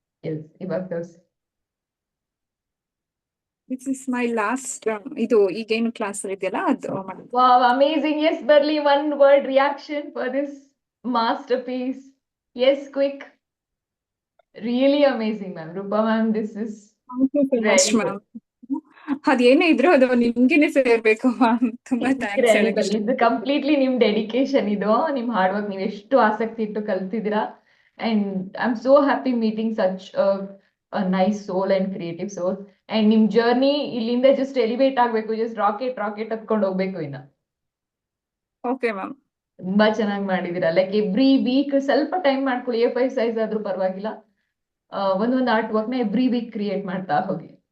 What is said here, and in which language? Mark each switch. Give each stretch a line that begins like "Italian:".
Kannada: S, ಇವಾಗ ತೋರಿಸಿ.
English: This is my last.
Kannada: ಇದು ಈಗೇನು ಕ್ಲಾಸ್ ಇದೆಯಲ್ಲ ಅದು.
English: Wow, amazing. Yes, barely one word reaction for this masterpiece. Yes, quick. Really amazing, ma'am. Rupa ma'am, this is very good.
Kannada: ಅದೇನೇ ಇದ್ರು ಅದು ನಿಮ್ಗೆನೆ ಸೇರ್ಬೇಕು ಮ್ಯಾಮ್. ತುಂಬಾ ಥ್ಯಾಂಕ್ಸ್. ಇದು ಕಂಪ್ಲೀಟ್ಲಿ ನಿಮ್ ಡೆಡಿಕೇಶನ್, ಇದು ನಿಮ್ ಹಾರ್ಡ್ ವರ್ಕ್. ನೀವು ಎಷ್ಟು ಆಸಕ್ತಿ ಇಟ್ಟು ಕಲ್ತಿದ್ದೀರಾ.
English: And I'm so happy meeting such a nice soul and creative soul.
Kannada: And ನಿಮ್ ಜರ್ನಿ ಇಲ್ಲಿಂದ ಜಸ್ಟ್ ಎಲಿವೇಟ್ ಆಗ್ಬೇಕು, ಜಸ್ಟ್ ರಾಕೆಟ್ ಹತ್ಕೊಂಡು ಹೋಗ್ಬೇಕು ಇನ್ನ. Okay ma'am. ತುಂಬಾ ಚೆನ್ನಾಗಿ ಮಾಡಿದೀರಾ. ಲೈಕ್ ಎವ್ರಿ ವೀಕ್ ಸ್ವಲ್ಪ ಟೈಮ್ ಮಾಡ್ಕೊಳ್ಳಿ, A5 ಸೈಜ್ ಆದ್ರೂ ಪರವಾಗಿಲ್ಲ. ಒಂದೊಂದು ಆರ್ಟ್ ವರ್ಕ್ ನ ಎವ್ರಿ ವೀಕ್ ಕ್ರಿಯೇಟ್ ಮಾಡ್ತಾ ಹೋಗಿ.